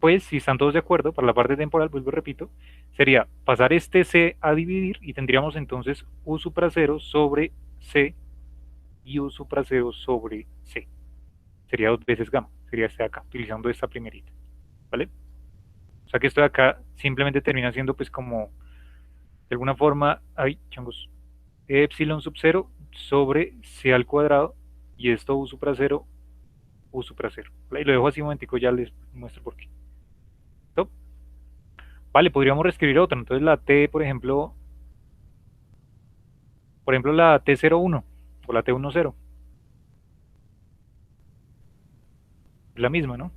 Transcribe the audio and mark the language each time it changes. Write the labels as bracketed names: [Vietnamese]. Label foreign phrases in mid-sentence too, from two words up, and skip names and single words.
[Spanish] pues si están todos de acuerdo, para la parte temporal, vuelvo y repito, sería pasar este C a dividir y tendríamos entonces U supra 0 sobre C y U supra 0 sobre C. Sería 2 veces gamma, sería este de acá, utilizando esta primerita, ¿vale? O sea que esto de acá simplemente termina siendo pues como, de alguna forma, ay, changos, epsilon sub 0 sobre C al cuadrado, y esto U supra 0, U supra 0. ¿Vale? Y lo dejo así un momentico, ya les muestro por qué. ¿Listo? Vale, podríamos reescribir otro, entonces la T, por ejemplo la T01 o la T10, es la misma, ¿no?